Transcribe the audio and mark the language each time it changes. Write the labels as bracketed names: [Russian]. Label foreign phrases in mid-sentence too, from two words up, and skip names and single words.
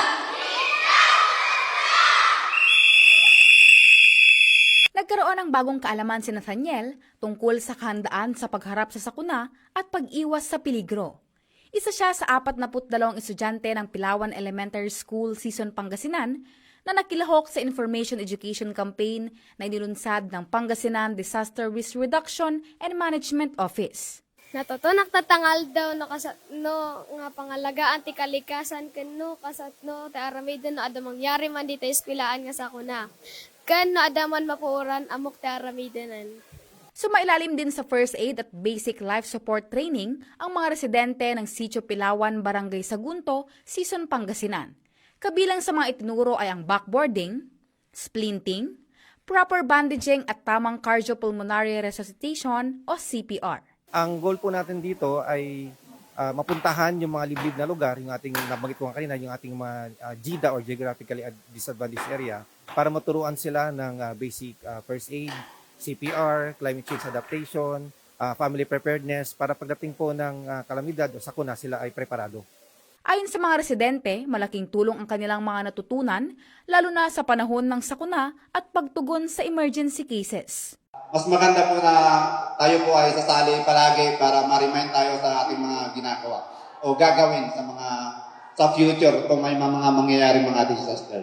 [Filipino] Nagkaroon ng bagong kaalaman si Nathaniel tungkol sa kahandaan sa pagharap sa sakuna at pag-iwas sa peligro. Isa siya sa 42 estudyante ng Pilawan Elementary School Season Pangasinan na nakilahok sa Information Education Campaign na inilunsad ng Pangasinan Disaster Risk Reduction and Management Office. [Iloko] Natuto naktatangal daw nga pangalagaan ti kalikasan ken kasatno ti aramiden no ada mangyari man dito eskwelaan nga sakuna. Ken no ada man mapuoran amok ti aramidenan. [Filipino] Sumailalim din sa [English] first aid [Filipino] at [English] basic life support training [Filipino] ang mga residente ng Sitio Pilawan, Barangay Sagunto, Season Pangasinan. Kabilang sa mga itinuro ay ang backboarding, splinting, [English] proper bandaging [Filipino] at tamang [English] cardiopulmonary resuscitation [Filipino] o CPR. Ang goal po natin dito ay mapuntahan yung mga liblib na lugar, yung ating nabanggit ko kanina, yung ating mga GIDA or [English] Geographically Disadvantaged Area, [Filipino] para maturuan sila ng [English] basic first aid, [Filipino] CPR, [English] climate change adaptation, family preparedness, [Filipino] para pagdating po ng kalamidad o sakuna sila ay preparado. Ayon sa mga residente, malaking tulong ang kanilang mga natutunan, lalo na sa panahon ng sakuna at pagtugon sa [English] emergency cases. [Filipino] Mas maganda po na tayo po ay sasali palagi para ma-remind tayo sa ating mga ginagawa o gagawin sa future kung may mga mangyayari mga disaster.